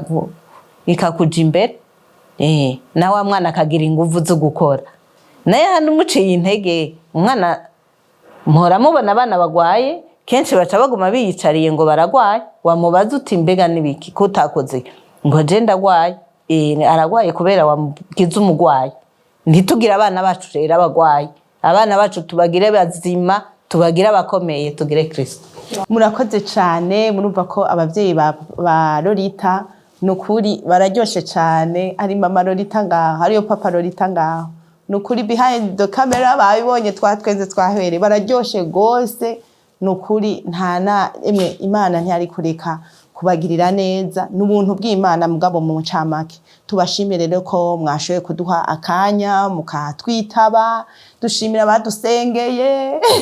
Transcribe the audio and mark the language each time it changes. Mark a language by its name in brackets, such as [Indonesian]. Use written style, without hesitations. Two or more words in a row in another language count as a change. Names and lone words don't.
[Rundi] ikakuja imbere na wa mwana akagira inguvu zo gukora naye hano umuciye intege umwana mpora mubona abana bagwaye kenshi baca baguma biyicariye ngo baragwaye wamubaza uti mbega nibiki kutakoze ngo je ndagwaye aragwaye kubera wamugize umugwaye ntitugira abana bacu rero abagwaye abana bacu tubagire bazima tubagire abakomeye tugire Kristo. Murakoze cyane murumva ko abavyeyi ba Lolita nukuri bararyoshe cyane ari mama Lolita ngaho ariyo papa Lolita ngaho nukuri [English] behind the camera [Rundi] babibonye twatwenze twahwere bararyoshe gose nukuri ntana emwe Imana ntiyari kureka kubagirira neza n'ubuntu bw'Imana mugabo mu ncamake tubashimire rero ko mwashoye kuduha akanya mukatwitaba dushimira badusengeye